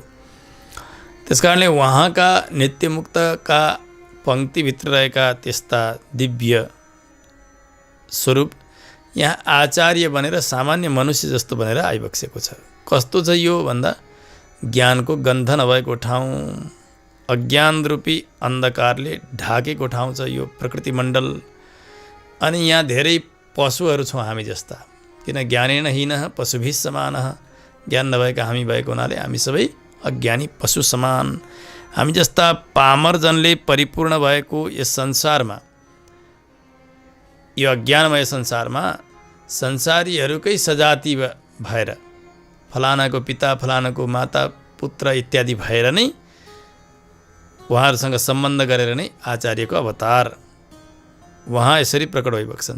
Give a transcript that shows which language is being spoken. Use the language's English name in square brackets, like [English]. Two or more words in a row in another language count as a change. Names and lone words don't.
[Nepali] त्यसकारणले उहाँका नित्यमुक्तका पङ्क्तिभित्र रहेका त्यस्ता दिव्य स्वरूप यहाँ आचार्य बनेर सामान्य मनुष्य जस्तो बनेर आइबक्सेको छ। कस्तो छ यो भन्दा ज्ञानको गन्ध नभएको ठाउँ, अज्ञान रूपी अन्धकारले ढाकेको ठाउँ छ यो प्रकृति मण्डल। अनि यहाँ धेरै पशुहरू छौँ हामी जस्ता, किन [Sanskrit] ज्ञानेन हीनः पशुभिः समानः। [Nepali] ज्ञान नभएका हामी भएको हुनाले हामी सबै अज्ञानी पशु समान। हामी जस्ता पामरजनले परिपूर्ण भएको यस संसारमा, यो अज्ञानमय संसारमा संसारीहरूकै सजाति भएर, फलानाको पिता फलानाको माता पुत्र इत्यादि भएर नै उहाँहरूसँग सम्बन्ध गरेर नै आचार्यको अवतार उहाँ यसरी प्रकट भइबक्सन्छ।